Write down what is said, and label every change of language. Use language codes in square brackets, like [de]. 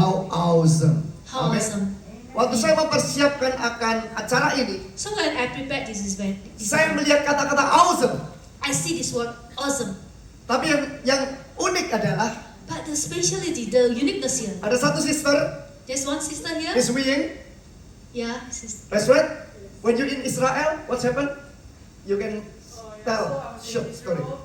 [en] How awesome. How [id] Amin. [en] awesome. [id] Waktu saya mempersiapkan akan acara ini, [en] So when I prepared this event, [id] saya melihat kata-kata awesome. [en] I see this word awesome. [id] Tapi yang unik adalah [en] But the speciality, the uniqueness here. [id] ada satu sister, [en] There's one sister here. Miss Wing. Yeah, sister. That's right. When you're in Israel, what's happened? You can tell short story.